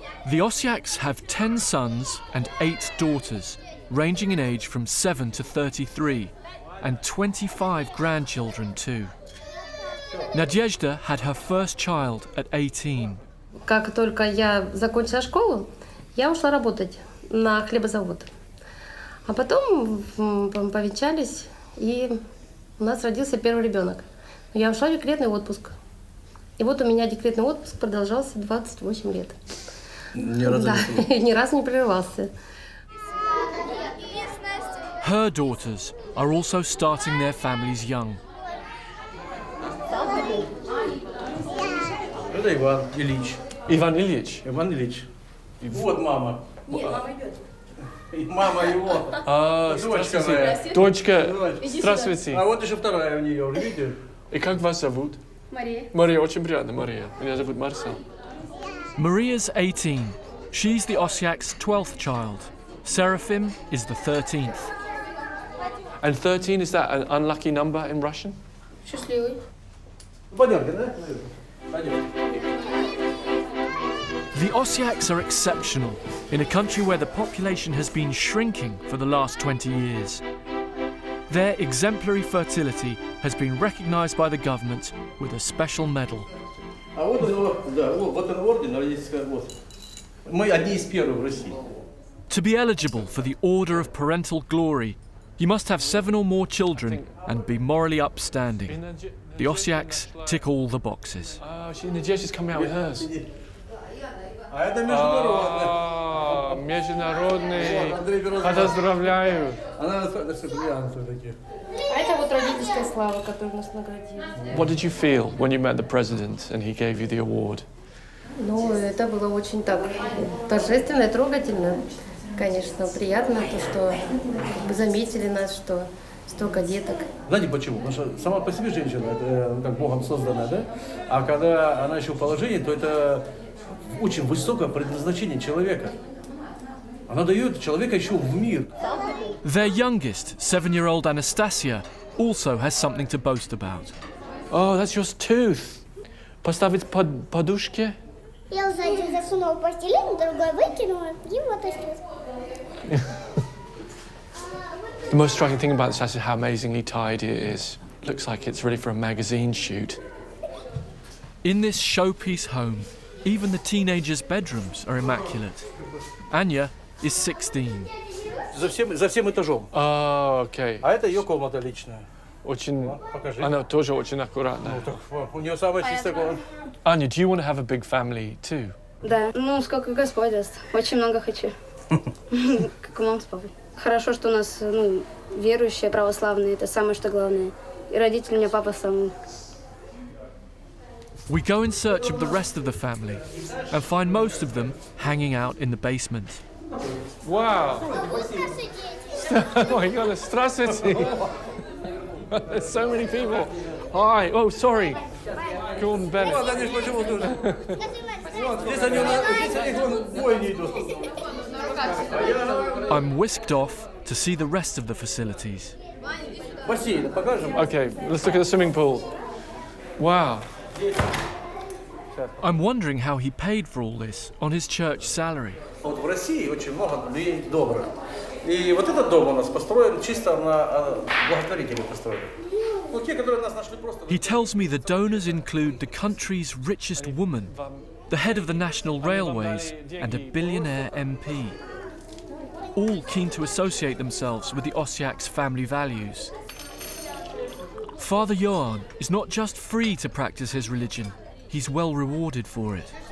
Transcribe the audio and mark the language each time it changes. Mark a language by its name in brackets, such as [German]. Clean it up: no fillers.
[English] The Osyaks have 10 sons and 8 daughters, ranging in age from 7 to 33, and 25 grandchildren too. Nadezhda had her first child at 18. [Russian] Как только я закончила школу, я ушла работать на хлебозавод. А потом повенчались, и у нас родился первый ребенок. Я ушла в декретный отпуск. И вот у меня декретный отпуск продолжался 28 лет. Ни разу не прерывался. [English] Her daughters are also starting their families young. [Russian] Это Иван Ильич. Иван Ильич? Иван Ильич. Вот мама. Нет, мама идет. Мама его. Дочка моя. Дочка, здравствуйте. А вот еще вторая у нее, видите? И как вас зовут? Мария. Мария, очень приятно, Мария. Меня зовут Марсел. [English] Maria's 18. She's the Osyak's 12th child. Seraphim is the 13th. And 13, is that an unlucky number in Russian? [Russian] Счастливый. Пойдемте, да? Пойдем. [English] The Osyaks are exceptional in a country where the population has been shrinking for the last 20 years. Their exemplary fertility has been recognised by the government with a special medal. [Russian] А вот он орден, вот. Мы одни из первых в России. [English] To be eligible for the Order of Parental Glory, you must have 7 or more children and be morally upstanding. The Osyaks tick all the boxes. Oh, Nadezhda's coming out with hers. [Russian] А это международный. Международный. Поздравляю. Она бриллианты такие. А это вот родительская слава, которую нас наградили. [English] What did you feel when you met the president and he gave you the award? [Russian] Ну, это было очень так торжественно и трогательно. Конечно, приятно то, что заметили нас, что столько деток. Знаете почему? Потому что сама по себе женщина, это как Богом созданная, да? А когда она еще в положении, то это очень высокое предназначение человека. Она дает человека еще в мир. [English] Their youngest, 7-year-old Anastasia, also has something to boast about. Oh, that's your tooth. [Russian] Поставить подушки? Я сзади засунула пластилин, другой выкинула, и вот осталось. [English] The most striking thing about this house is how amazingly tidy it is. Looks like it's ready for a magazine shoot. In this showpiece home, even the teenagers' bedrooms are immaculate. Anya is 16. [Russian] За всем этажом. [English] Oh, okay. [Russian] А это ее комната личная. Очень... Покажи. Она тоже очень аккуратная. У нее самая чистая комната. [English] Anya, do you want to have a big family too? [Russian] Да, ну сколько Господь даст. Очень много хочу. Как у мамы с папой. Хорошо, что у нас верующие, православные. Это самое, что главное. И родители у меня папа самый. [English] We go in search of the rest of the family and find most of them hanging out in the basement. Wow! Oh my God, [Russian] здравствуйте! [English] There's so many people. Hi. Oh, sorry. Gordon Bennett. I'm whisked off to see the rest of the facilities. Okay, let's look at the swimming pool. Wow. I'm wondering how he paid for all this on his church salary. [Russian] Вот в России очень много людей добрых. И вот этот дом у нас построен чисто на благотворителей построен. Ну, те, которые нас нашли просто... [English] He tells me the donors include the country's richest woman, the head of the National Railways, and a billionaire MP. All keen to associate themselves with the Osyak's family values. Father Johann is not just free to practice his religion, he's well rewarded for it.